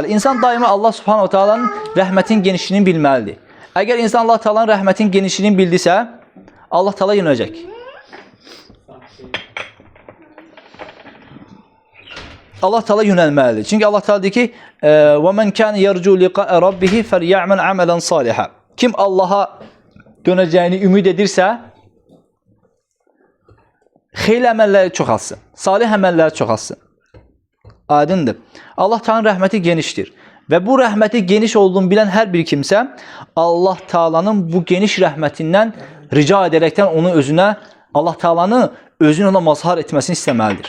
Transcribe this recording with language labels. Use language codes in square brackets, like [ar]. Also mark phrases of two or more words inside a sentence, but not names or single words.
[az] İnsan daima Allah [ar] سبحانه تعالى'nın [az] rəhmətin genişliyini bilməlidir. Əgər insan Allah teala'nın rəhmətin genişliyini bildisə, Allah teala yönəcək. Allah Teala yönəlməlidir. Çünki Allah Teala deyir ki: [ar] "ومن كان يرجو لقاء ربه فليعمل عملا صالحا." [az] Kim Allaha dönəcəyini ümid edirsə, xeyirli əməlləri çoxalsın, salih əməlləri çoxalsın. Aydındır. Allah Taala'nın rəhməti genişdir. Və bu rəhməti geniş olduğunu bilən hər bir kimsə Allah Taala'nın bu geniş rəhmətindən rica edərəkdən onu özünə, Allah Taala'nı özünü ona mazhar etməsini istəməlidir.